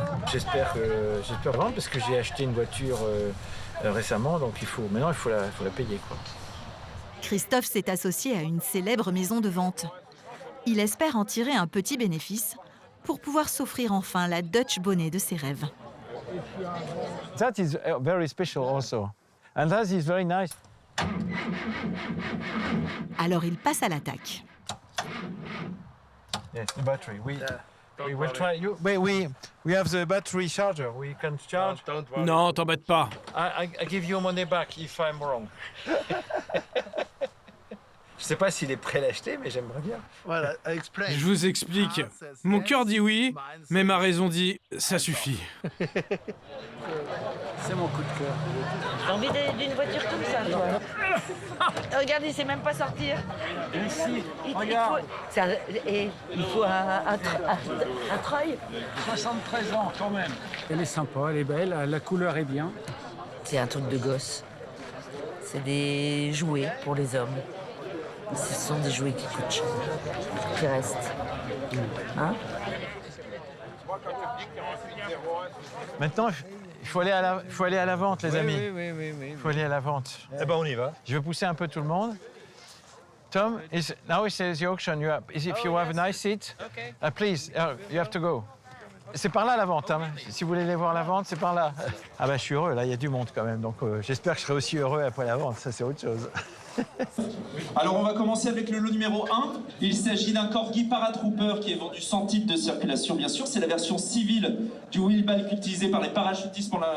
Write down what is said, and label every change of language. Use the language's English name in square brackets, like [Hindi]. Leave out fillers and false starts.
[French] J'espère vendre parce que j'ai acheté une voiture récemment, donc maintenant il faut la payer, quoi. Christophe s'est associé à une célèbre maison de vente. Il espère en tirer un petit bénéfice pour pouvoir s'offrir enfin la Dutch bonnet de ses rêves. [English] That is very special also. And that is very nice. [French] Alors il passe à l'attaque. [English] Yes, the battery. We will try. We have the battery charger. We can charge. [French] Non, t'embête pas. [English] I give you money back if I'm wrong. [French] Je sais pas s'il est prêt à l'acheter, mais j'aimerais bien. Voilà, explain. Je vous explique. Mon cœur dit oui, mais ma raison dit ça suffit. C'est mon coup de cœur. J'ai envie d'une voiture comme ça, toi. Regarde, il sait même pas sortir. Ici, regarde. Il faut un treuil. 73 ans, quand même. Elle est sympa, elle est belle, la couleur est bien. C'est un truc de gosse. C'est des jouets pour les hommes. Ce sont des jouets qui coûtent cher, qui restent. Hein? Maintenant, il faut aller à la vente, les amis. Oui. Il faut aller à la vente. Eh ben, on y va. Je vais pousser un peu tout le monde. [English] Tom, now it says the auction. If you have a nice seat, please, you have to go. [French] C'est par là la vente. Hein. Si vous voulez aller voir la vente, c'est par là. Ah bah je suis heureux, là, il y a du monde quand même. Donc j'espère que je serai aussi heureux après la vente. Ça, c'est autre chose. Alors on va commencer avec le lot numéro 1. Il s'agit d'un Corgi Paratrooper qui est vendu sans titre de circulation, bien sûr. C'est la version civile du wheelbike utilisé par les parachutistes pour la...